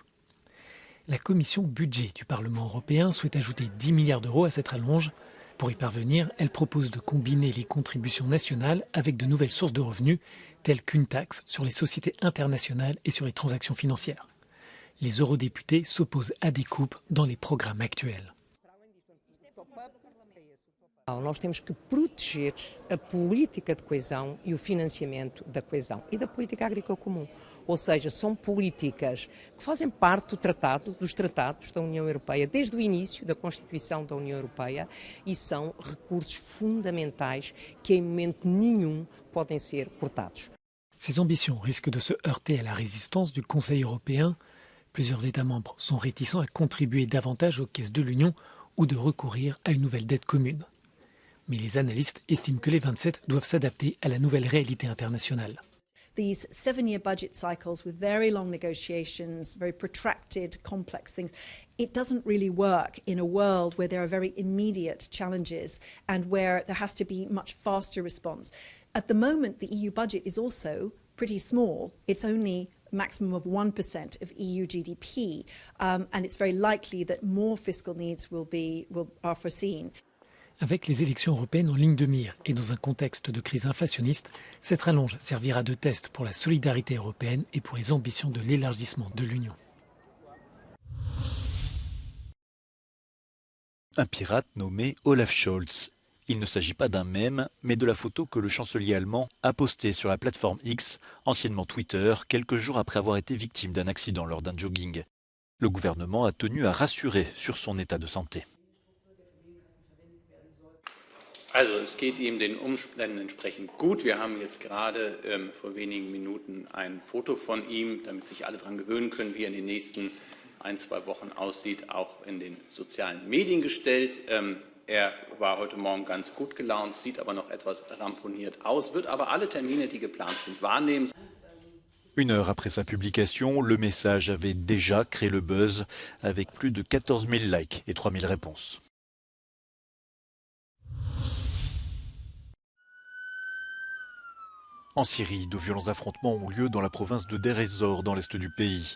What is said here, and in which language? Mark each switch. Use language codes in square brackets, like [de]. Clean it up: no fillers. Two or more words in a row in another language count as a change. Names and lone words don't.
[fr] La commission budget du Parlement européen souhaite ajouter 10 milliards d'euros à cette rallonge. Pour y parvenir, elle propose de combiner les contributions nationales avec de nouvelles sources de revenus, telles qu'une taxe sur les sociétés internationales et sur les transactions financières. Les eurodéputés s'opposent à des coupes dans les programmes actuels. [pt] Nós temos que proteger a política de coesão e o financiamento da coesão e da política agrícola comum. Ou seja, são políticas que fazem parte dos tratados da União Europeia, desde o início da Constituição da União Europeia, e são recursos fundamentais que em momento nenhum podem ser cortados. [fr] Ces ambitions risquent de se heurter à la résistance du Conseil européen. Plusieurs États membres sont réticents à contribuer davantage aux caisses de l'Union ou de recourir à une nouvelle dette commune. Mais les analystes estiment que les 27 doivent s'adapter à la nouvelle réalité internationale. [en] These 7-year budget cycles with very long negotiations, very protracted, complex things, it doesn't really work in a world where there are very immediate challenges and where there has to be much faster response. At the moment, the EU budget is also pretty small. It's only a maximum of 1% of EU GDP, and it's very likely that more fiscal needs are foreseen. [fr] Avec les élections européennes en ligne de mire et dans un contexte de crise inflationniste, cette rallonge servira de test pour la solidarité européenne et pour les ambitions de l'élargissement de l'Union. Un pirate nommé Olaf Scholz. Il ne s'agit pas d'un mème, mais de la photo que le chancelier allemand a postée sur la plateforme X, anciennement Twitter, quelques jours après avoir été victime d'un accident lors d'un jogging. Le gouvernement a tenu à rassurer sur son état de santé. [de] Also es geht ihm den Umständen entsprechend gut. Wir haben jetzt gerade vor wenigen Minuten ein Foto von ihm, damit sich alle daran gewöhnen können, wie er in den nächsten 1-2 Wochen aussieht, auch in den sozialen Medien gestellt. Er war heute Morgen ganz gut gelaunt, sieht aber noch etwas ramponiert aus, wird aber alle Termine, die geplant sind, wahrnehmen. [fr] Une heure après sa publication, le message avait déjà créé le buzz avec plus de 14 000 likes et 3 000 réponses. En Syrie, de violents affrontements ont lieu dans la province de Deir ez-Zor, dans l'est du pays.